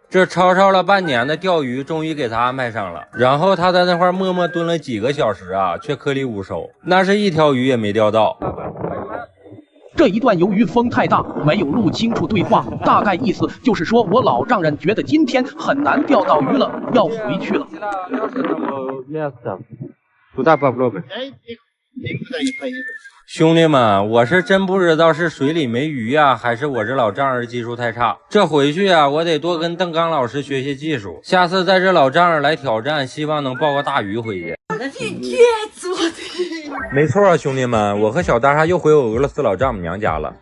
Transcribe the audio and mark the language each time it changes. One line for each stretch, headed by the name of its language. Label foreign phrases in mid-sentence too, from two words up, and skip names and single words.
Chinese: 这吵了半年的钓鱼终于给他安排上了，然后他在那块默默蹲了几个小时啊，却颗粒无收，那是1条鱼也没钓到。这一段由于风太大，没有录清楚对话，大概意思就是说我老丈人觉得今天很难钓到鱼了，要回去了。
Russian: Туда попробуй. Никуда не поеду.
Chinese: 兄弟们，我是真不知道是水里没鱼呀，还是我这老丈人技术太差。这回去啊，我得多跟邓刚老师学些技术，下次带着老丈人来挑战，希望能抱个大鱼回去。没错，兄弟们，我和小大厦又回我俄罗斯老丈母娘家了。